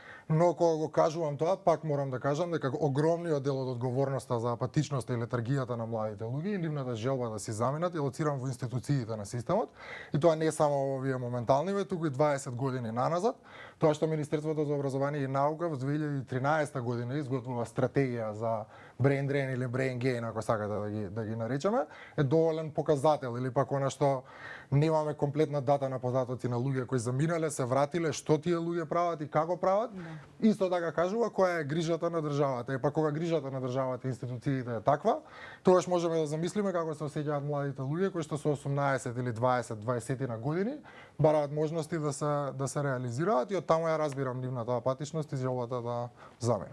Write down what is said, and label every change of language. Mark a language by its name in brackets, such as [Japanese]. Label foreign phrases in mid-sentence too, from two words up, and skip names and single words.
[Macedonian] Не, Но кога го кажувам тоа, пак морам да кажам дека огромниот дел од одговорноста за апатичноста и летаргијата на младите луѓе и нивната желба да се заменат е лоциран во институциите на системот. И тоа не само во овие моментални, туку и 20 години наназад. Тоа што Министерството за образование и наука во 2013 година изготвува стратегија за [English] brain drain [Macedonian] или [English] brain gain, [Macedonian] ако сакате да ги наречеме, е доволен показател или пак она што немаме комплетна дата на податоци на луѓе кои заминале, се вратиле, што тие луѓе прават и како прават. Исто така кажува која е грижата на државата. И па кога грижата на државата и институциите е таква, тогаш можеме да замислиме како се осеќаат младите луѓе кои што со 18 или 20 на години бараат можности да се реализираат и од таму ја разбирам нивната апатичност и желбата да заменат.